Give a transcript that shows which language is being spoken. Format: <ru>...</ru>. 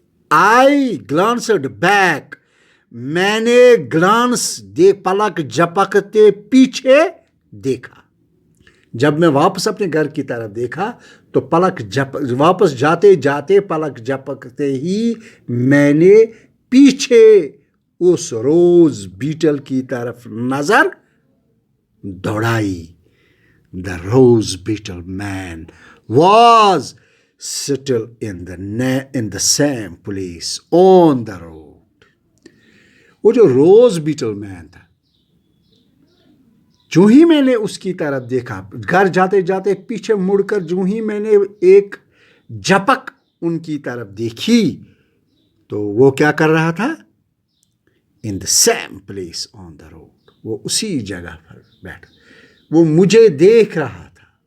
<en>I glanced back,</en> <ur>میں نے پلک جھپکتے پیچھے دیکھا. جب میں واپس اپنے گھر کی طرف دیکھا تو واپس جاتے پلک جھپکتے ہی میں نے پیچھے اس روز بیٹل کی طرف نظر دوڑائی.</ur> <en>The rose beetle man was still in the same place on the road.</en> <ur>وہ جو روز بیٹل مین تھا, جو ہی میں نے اس کی طرف دیکھا, گھر جاتے پیچھے مڑ کر جو ہی میں نے ایک جھپک ان کی طرف دیکھی تو وہ کیا کر رہا تھا,</ur> <en>in the same place on the road,</en> <ur>وہ اسی جگہ پر بیٹھا, وہ مجھے دیکھ رہا تھا.</ur>